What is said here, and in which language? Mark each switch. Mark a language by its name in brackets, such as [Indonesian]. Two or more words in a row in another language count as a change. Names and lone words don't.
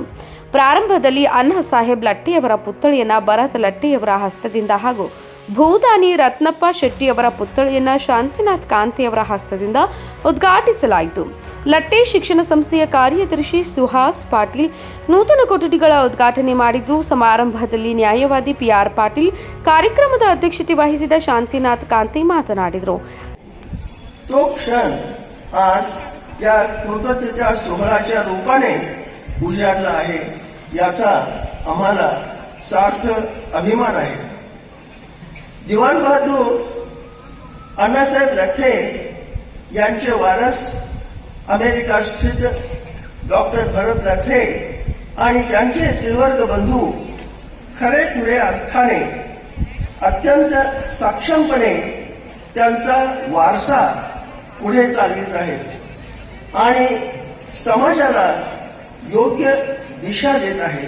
[Kannada] ಪ್ರಾರಂಭದಲ್ಲಿ ಅಣ್ಣಾ ಸಾಹೇಬ್ ಲಟ್ಟೆಯವರ ಪುತ್ಥಳಿಯನ್ನ ಭರತ್ ಲಟ್ಟೆಯವರ ಹಸ್ತದಿಂದ ಹಾಗೂ ಭೂದಾನಿ ರತ್ನಪ್ಪ ಶೆಟ್ಟಿಯವರ ಪುತ್ಥಳಿಯನ್ನ ಶಾಂತಿನಾಥ್ ಕಾಂತಿಯವರ ಹಸ್ತದಿಂದ ಉದ್ಘಾಟಿಸಲಾಯಿತು. ಲಟ್ಟೆ ಶಿಕ್ಷಣ ಸಂಸ್ಥೆಯ ಕಾರ್ಯದರ್ಶಿ ಸುಹಾಸ್ ಪಾಟೀಲ್ ನೂತನ ಕೊಠಡಿಗಳ ಉದ್ಘಾಟನೆ ಮಾಡಿದ್ರು. ಸಮಾರಂಭದಲ್ಲಿ ನ್ಯಾಯವಾದಿ PR ಪಾಟೀಲ್, ಕಾರ್ಯಕ್ರಮದ ಅಧ್ಯಕ್ಷತೆ ವಹಿಸಿದ ಶಾಂತಿನಾಥ್ ಕಾಂತಿ ಮಾತನಾಡಿದರು. [Marathi] तो क्षण आज या कृतज्ञता सोहळ्याच्या रूपाने उजाडला आहे, याचा आम्हाला सार्थ अभिमान आहे. दिवाण बहादूर अण्णासाहेब लठ्ठे यांचे वारस अमेरिका स्थित डॉक्टर भरत लठ्ठे आणि त्यांचे त्रिवर्ग बंधू खऱ्या अर्थाने अत्यंत सक्षमपणे त्यांचा वारसा पुढे चालवित आहेत आणि समाजाला योग्य दिशा देत आहेत.